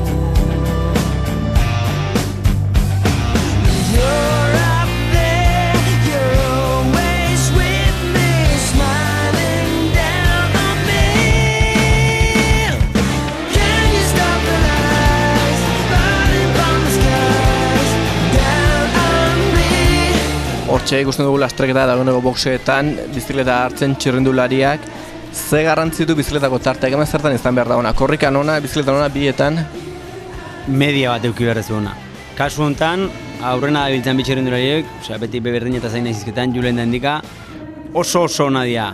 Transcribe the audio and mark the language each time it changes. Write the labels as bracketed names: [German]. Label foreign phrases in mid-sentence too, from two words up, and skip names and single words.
[English] You're up there, you're always with me, smiling down on me. Can you stop the lights? [Basque] Hortxe ikusten dugu lasterketa dagoeneko boxeetan, bizikleta hartzen txirrindulariak, ze garrantzi du bizikletako tarteak, hemen zertan izan behar da ona, korrikan ona, bizikletan ona, bietan? Media bat euki beharrezu ona. Kasu honetan, aurrena dabiltzen bi txirrindulariek, beti beberdin eta zain izketan, julen da indika, oso ona dira.